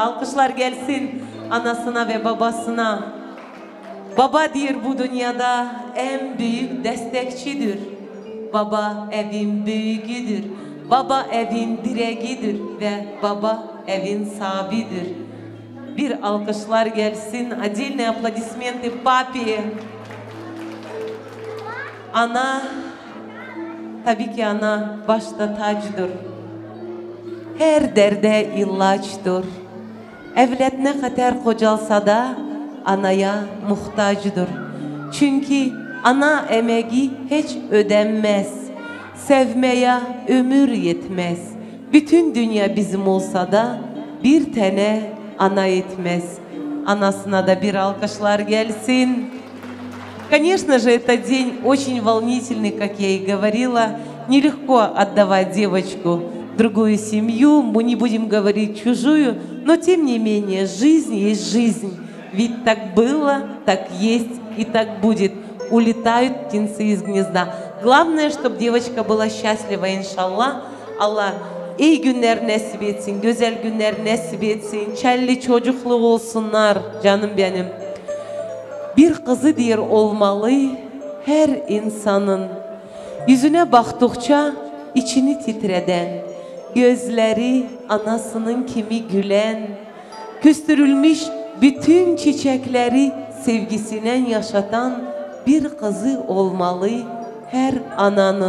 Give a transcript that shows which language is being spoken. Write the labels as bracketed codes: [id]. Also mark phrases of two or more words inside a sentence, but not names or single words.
[tr] Alkışlar gelsin anasına ve babasına. Baba diyor bu dünyada en büyük destekçidir. Baba evin büyüğüdür. Baba evin direğidir ve baba evin sahibidir. Bir alkışlar gelsin. [ru] Отдельные аплодисменты папе. [tr] Ana, tabii ki ana başta tacdır. Her derde ilaçtır. Evlat ne kadar kocalsa da anaya muhtacıdır. Çünkü ana emeği hiç ödenmez. Sevmeye ömür yetmez. Bütün dünya bizim olsa da bir tane ana yetmez. Anasına da bir alkışlar gelsin. [ru] Конечно же, этот день очень волнительный, как я и говорила. Нелегко отдавать девочку в другую семью, мы не будем говорить чужую, но тем не менее, жизнь есть жизнь. Ведь так было, так есть и так будет. Улетают птенцы из гнезда. Главное, чтобы девочка была счастлива, иншаллах. [tr] Allah iyi günler nasip etsin, güzel günler nasip etsin, çelli çocuklu olsunlar canım benim. Bir kızı diyor olmalı her insanın. Yüzüne baktıkça içini titreden, gözleri anasının kimi gülen, küstürülmüş bütün çiçekleri sevgisinden yaşatan bir kızı olmalı her ananın.